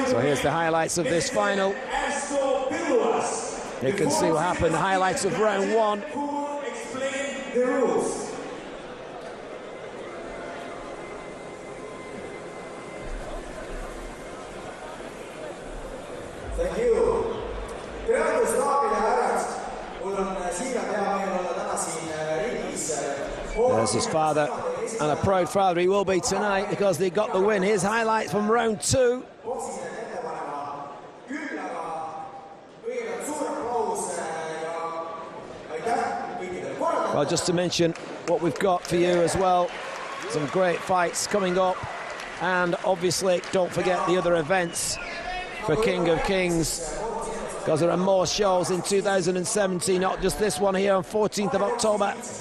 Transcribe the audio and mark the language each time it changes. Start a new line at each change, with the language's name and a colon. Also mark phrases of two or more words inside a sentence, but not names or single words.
English: So here's the highlights of this final. You can see what happened, the highlights of round one. Who will explain the rules? Thank you.
Estonian: Petros Vardakas, mul on siiralt hea meel olla täna siin ringis.
English: There's his father, and a proud father he will be tonight because they got the win. Here's highlights from round two. Well, just to mention what we've got for you as well, some great fights coming up, and obviously don't forget the other events for King of Kings, because there are more shows in 2017, not just this one here on 14th of October.